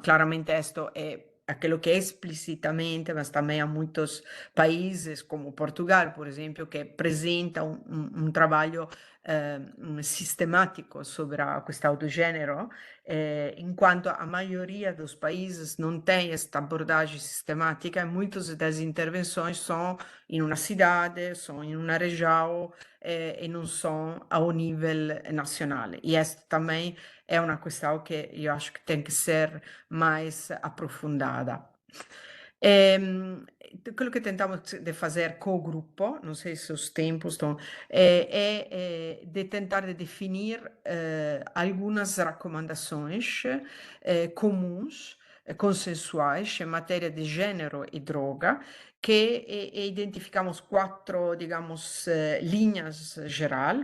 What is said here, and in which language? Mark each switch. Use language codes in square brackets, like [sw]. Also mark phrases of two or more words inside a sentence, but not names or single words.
[pt] Claramente, isto é aquilo que é explicitamente, mas também há muitos países, como Portugal, por exemplo, que apresenta um trabalho sistemático sobre a questão do gênero, enquanto a maioria dos países não tem esta abordagem sistemática, muitas das intervenções são em uma cidade, são em uma região, e não são ao nível nacional. E esta também é uma questão que eu acho que tem que ser mais aprofundada. [it] Quello che tentiamo di fare con gruppo, non sei se [pt] os tempos estão, é de tentar de definir algumas recomendações comuns, consensuais em matéria de gênero e droga, que identificamos quatro, digamos, linhas geral.